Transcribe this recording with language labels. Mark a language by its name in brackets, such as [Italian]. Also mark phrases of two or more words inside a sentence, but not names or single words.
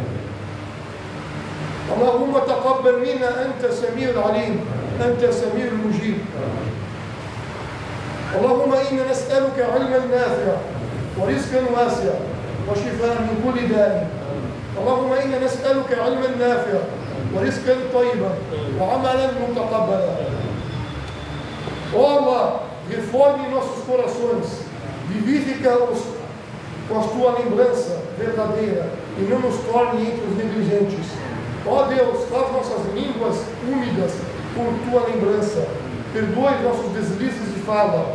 [Arabic] اللهم تقبل منا أنت السميع العليم أنت السميع المجيب. اللهم إنا نسألك علما نافعا ورزقا واسعا وشفاء من كل داء. اللهم إنا نسألك علما نافعا ورزقا طيبا وعملا متقبلا. [Portuguese] Ó Allah, reforme nossos corações, vivifica-os com a tua lembrança verdadeira e não nos torne entre os negligentes. Ó Deus, faz nossas línguas úmidas com tua lembrança, perdoe nossos deslizes de fala.